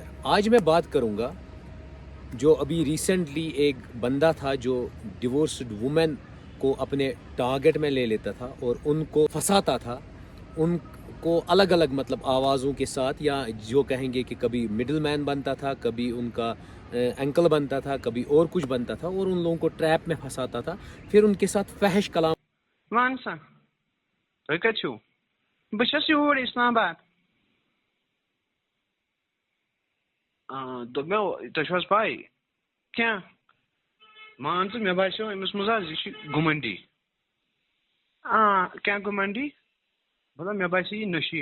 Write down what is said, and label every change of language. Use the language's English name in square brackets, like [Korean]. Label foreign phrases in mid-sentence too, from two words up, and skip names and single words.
[Hindi] आज मैं बात करूंगा जो अभी रिसेंटली एक बंदा था जो [English] divorced women [Hindi] को अपने टारगेट में ले लेता था और उनको फंसाता था, उनको अलग अलग मतलब आवाज़ों के साथ, या जो कहेंगे कि कभी [English] middle man [Hindi] बनता था, कभी उनका एंकल बनता था, कभी और कुछ बनता था और उन लोगों को ट्रैप में फंसाता था, फिर उनके साथ फहश कलाम। [Kashmiri] ون سا تُہۍ کَتہِ چھِو؟ بہٕ چھُس یوٗرۍ اِسلام آباد. دوٚپ مےٚ تۄہہِ چھُو حظ پَے کیٚنٛہہ مان ژٕ مےٚ باسیٚو أمِس منٛز حظ یہِ چھِ گُمنڈی. کیٚنٛہہ گُمنڈی مطلب مےٚ باسے یہِ نٔشی.